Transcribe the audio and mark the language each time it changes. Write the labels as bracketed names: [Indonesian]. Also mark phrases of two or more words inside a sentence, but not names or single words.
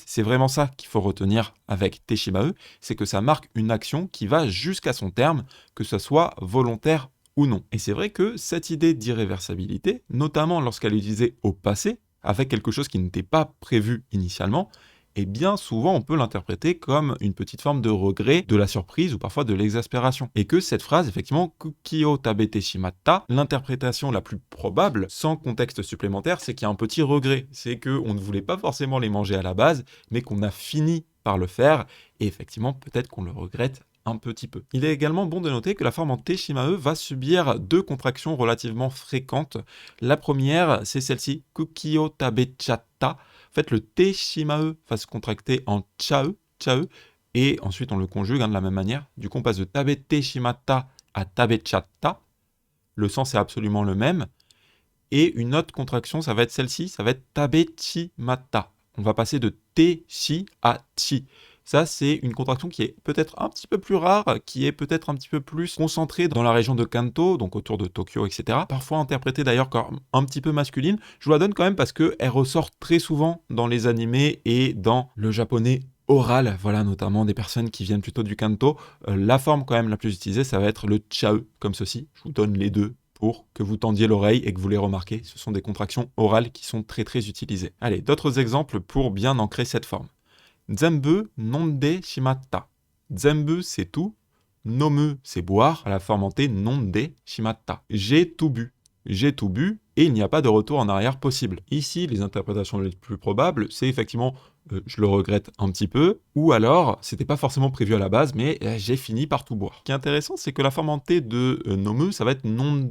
[French] C'est vraiment ça qu'il faut retenir avec [Japanese] てしまえ, [French] c'est que ça marque une action qui va jusqu'à son terme, que ce soit volontaire ou non. Et c'est vrai que cette idée d'irréversibilité, notamment lorsqu'elle est utilisée au passé, avec quelque chose qui n'était pas prévu initialement, et bien souvent on peut l'interpréter comme une petite forme de regret, de la surprise ou parfois de l'exaspération. Et que cette phrase, effectivement, [Japanese] クッキーを食べてしまった, [French] l'interprétation la plus probable, sans contexte supplémentaire, c'est qu'il y a un petit regret. C'est qu'on ne voulait pas forcément les manger à la base, mais qu'on a fini par le faire, et effectivement peut-être qu'on le regrette un petit peu. Il est également bon de noter que la forme en [Japanese] てしまえ [French] va subir deux contractions relativement fréquentes. La première, c'est celle-ci, [Japanese] クッキーを食べちゃった. [French] En fait, le [Japanese] てしまえ [French] va se contracter en chae, et ensuite on le conjugue de la même manière. Du coup, on passe de [Japanese] 食べてしまった [French] à tabechatta. Le sens est absolument le même. Et une autre contraction, ça va être celle-ci, ça va être tabechimata. On va passer de [Japanese] てし [French] à chi. Ça, c'est une contraction qui est peut-être un petit peu plus rare, qui est peut-être un petit peu plus concentrée dans la région de Kanto, donc autour de Tokyo, etc. Parfois interprétée d'ailleurs comme un petit peu masculine. Je vous la donne quand même parce qu'elle ressort très souvent dans les animés et dans le japonais oral, voilà, notamment des personnes qui viennent plutôt du Kanto. La forme quand même la plus utilisée, ça va être le chae, comme ceci. Je vous donne les deux pour que vous tendiez l'oreille et que vous les remarquez. Ce sont des contractions orales qui sont très très utilisées. Allez, d'autres exemples pour bien ancrer cette forme. [Japanese] 全部飲んでしまった. [French] Zenbu, c'est tout. Nomu, c'est boire, à la forme en T, [Japanese] 飲んでしまった. [French] J'ai tout bu. J'ai tout bu, et il n'y a pas de retour en arrière possible. Ici, les interprétations les plus probables, c'est effectivement je le regrette un petit peu, ou alors c'était pas forcément prévu à la base, mais j'ai fini par tout boire. Ce qui est intéressant, c'est que la forme en T de nomu, ça va être nonde.